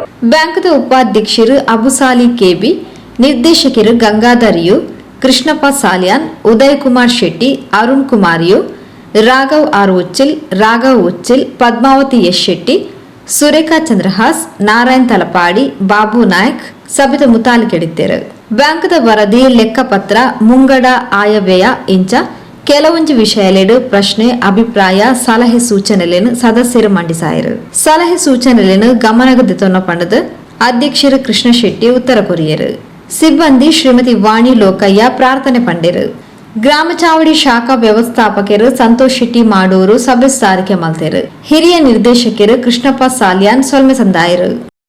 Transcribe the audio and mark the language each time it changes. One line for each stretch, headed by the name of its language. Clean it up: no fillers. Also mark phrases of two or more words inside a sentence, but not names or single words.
Tulu: ಬ್ಯಾಂಕ್ದ ಉಪಾಧ್ಯಕ್ಷರು ಅಬುಸಾಲಿ ಕೆಬಿ, ನಿರ್ದೇಶಕರು ಗಂಗಾಧರ್ ಯು, ಕೃಷ್ಣಪ್ಪ ಸಾಲ್ಯಾನ್, ಉದಯ್ ಕುಮಾರ್ ಶೆಟ್ಟಿ, ಅರುಣ್ ಕುಮಾರ್ ಯು, ರಾಘವ್ ಆರ್ ಉಚ್ಚಿಲ್, ರಾಘವ್ ಉಚ್ಚಿಲ್, ಪದ್ಮಾವತಿ ಎಸ್ ಶೆಟ್ಟಿ, ಸುರೇಖಾ ಚಂದ್ರಹಾಸ್, ನಾರಾಯಣ್ ತಲಪಾಡಿ, ಬಾಬು ನಾಯಕ್ ಸಭೆದ ಮುತಾಲಿಕೆಡಿದ್ದೇರು. ಬ್ಯಾಂಕ್ದ ವರದಿ ಲೆಕ್ಕಪತ್ರ ಮುಂಗಡ ಆಯವ್ಯಯ ಇಂಚ ಕೆಲವೊಂದು ವಿಷಯಲೆಡು ಪ್ರಶ್ನೆ ಅಭಿಪ್ರಾಯ ಸಲಹೆ ಸೂಚನೆಗಳನ್ನು ಸದಸ್ಯರು ಮಂಡಿಸಾಯರು. ಸಲಹೆ ಸೂಚನೆಗಳನ್ನು ಗಮನಗದೆತೊನ್ನ ಪಂಡದ ಅಧ್ಯಕ್ಷರು ಕೃಷ್ಣ ಶೆಟ್ಟಿ ಉತ್ತರ ಕೊರಿಯರು. ಸಿಬ್ಬಂದಿ ಶ್ರೀಮತಿ ವಾಣಿ ಲೋಕಯ್ಯ ಪ್ರಾರ್ಥನೆ ಪಂಡಿರು. ಗ್ರಾಮ ಚಾವಡಿ ಶಾಖಾ ವ್ಯವಸ್ಥಾಪಕರು ಸಂತೋಷ್ ಶೆಟ್ಟಿ ಮಾಡೂರು ಸಭೆ ಸಾರಿಕೆ ಮಲ್ತೇರು. ಹಿರಿಯ ನಿರ್ದೇಶಕರು ಕೃಷ್ಣಪ್ಪ ಸಾಲ್ಯಾನ್ ಸೊಲ್ಮೆ ಸಂದಾಯರು.